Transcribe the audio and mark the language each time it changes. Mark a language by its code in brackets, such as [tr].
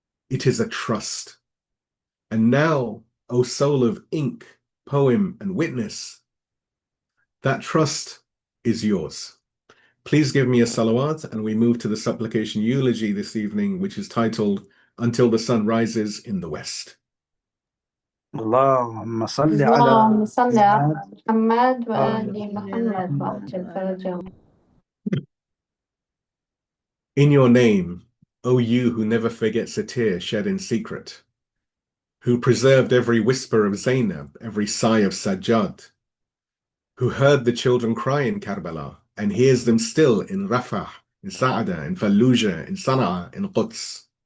[en] It is a trust. And now, O soul of ink, poem, and witness, that trust is yours. Please give me a salawat, and we move to the supplication eulogy this evening, which is titled, Until the Sun Rises in the West. [ar] اللهم صل اللهم على صل على محمد محمد وآل محمد وعجل فرجهم. [en] In your name, O you who never forgets a tear shed in secret, who preserved every whisper of Zainab, every sigh of Sajjad, who heard the children cry in Karbala and hears them still in Rafah, in Sa'ada, in Fallujah, in Sana'a, in Quds.